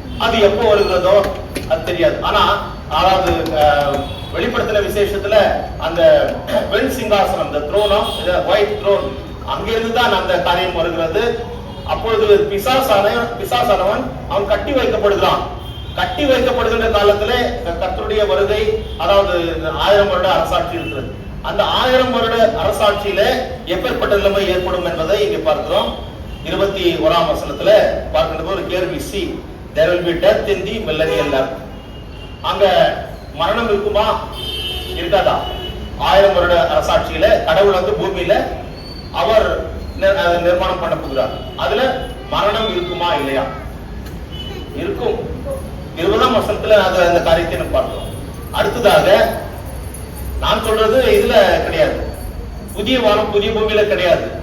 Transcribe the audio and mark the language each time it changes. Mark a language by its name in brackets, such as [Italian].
[Tamil] அது எப்போ வருகிறதோ அது தெரியாது. ஆனா அதாவது வெளிப்படுத்தின விசேஷத்துல அந்த வெண் சிங்காசனம், [English] the throne of the white throne, [Tamil] அங்கிருந்து தான் அந்த காரியம் வருகிறது. அப்பொழுது பிசாசானவன் அவன் கட்டி வைக்கப்படுகிறான். கட்டி வைக்கப்படுகின்ற காலத்திலே கர்த்தருடைய வருகை, அதாவது 1000 வருட அரசாட்சி இருக்கிறது. அந்த 1000 வருட அரசாட்சியில எப்பேற்பட்ட நிலைமை ஏற்படும் என்பதை இங்க பார்க்கிறோம். 21ஆம் வசனத்துல பார்க்கின்ற ஒரு கேள்வி, [English] see there will be death in the millennial earth. [Tamil] அங்க மரணம் இருக்குமா இருக்காதா? 1000 வருட அரசாட்சியில கடவுள் பூமியில அவர் நிர்மாணம் பண்ண போகிறார். அதுல மரணம் இருக்குமா இல்லையா? இருக்கும். 20ஆம் வசனத்துல அந்த காரியத்தை நம்ம பார்க்கிறோம். அடுத்ததாக நான் சொல்றது இதுல கிடையாது, புதிய வானம் புதிய பூமியில கிடையாது.